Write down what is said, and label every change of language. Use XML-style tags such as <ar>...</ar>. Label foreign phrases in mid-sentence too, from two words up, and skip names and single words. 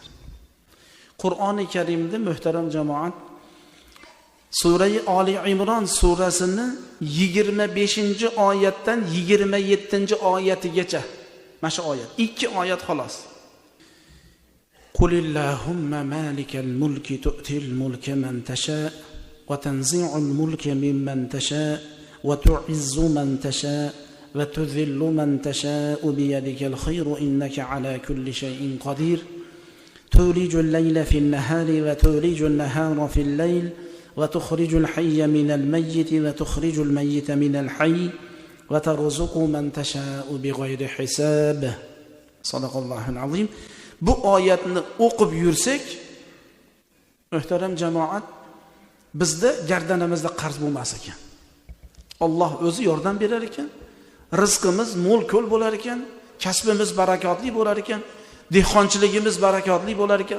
<uz>Qur'oni Karimda muhtaram jamoat, Sura-i Ali Imron surasini 25-oyatdan 27-oyatigacha mana shu oyat, 2 oyat xolos.</uz> <ar>قل اللهم مالك الملك تؤتي الملك من تشاء وتنزع الملك ممن تشاء وتعز من تشاء وتذل من تشاء بيدك الخير إنك على كل شيء قدير. تولج الليل في النهار وتولج النهار في الليل وتخرج الحي من الميت وتخرج الميت من الحي وترزق من تشاء بغير حساب. صدق الله العظيم.</ar> <uz>Bu oyatni o'qib yursak, muhtaram jamoat, bizda gardanimizda qarz bo'lmas ekan. Alloh o'zi yordam berar ekan, rizqimiz mo'l-ko'l bo'lar ekan, kasbimiz barakotli bo'lar ekan, dehqonchiligimiz barakotli bo'lar ekan.</uz>